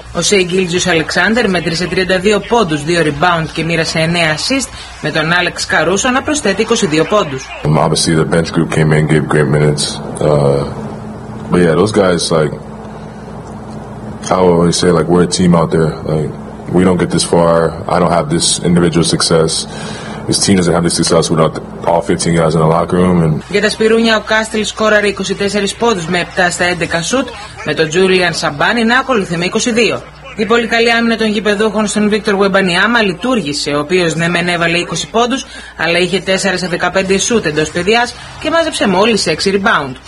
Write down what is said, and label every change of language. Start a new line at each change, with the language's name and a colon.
Greek: Ο Shai Gilgeous-Alexander μέτρησε 32 πόντους, 2 rebound και μοίρασε 9 assist, με τον Alex Caruso να προσθέτει 22 πόντους.
English: Obviously the bench group came in and gave great minutes. But yeah, those guys, like, how would we say, like, we're a team out there, like, we don't get this far. I don't have this individual success. This team doesn't have this success without all 15 guys in the locker room. And...
Greek: Για τα Σπυρούνια, ο Κάστελ σκόραρε 24 πόντους με 7 στα 11 σουτ, με τον Τζούλιαν Σαμπάνι να ακολουθεί με 22. Η πολύ καλή άμυνα των γηπεδούχων στον Βίκτορ Γουεμπανιάμα λειτουργήσε, ο οποίος ναι μεν έβαλε 20 πόντους, αλλά είχε 4 σε 15 σουτ εντός παιδιάς και μάζεψε μόλις 6 rebound.